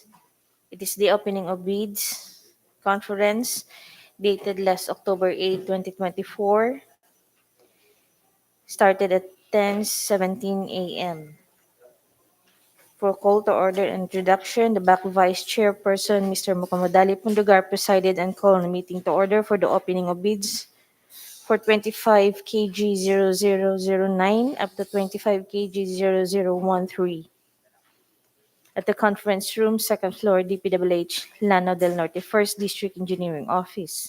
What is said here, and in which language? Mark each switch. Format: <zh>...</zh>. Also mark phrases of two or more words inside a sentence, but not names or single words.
<en>It is the opening of bids conference dated last October 8, 2024. Started at 10:17 a.m. For call to order and introduction, the back vice chairperson, Mr. Mukamadali Pundugar, presided and called the meeting to order for the opening of bids for 25 kg 0009 up to 25 kg 0013 at the conference room, second floor, DPWH Lanao del Norte, 1st District Engineering Office.</en>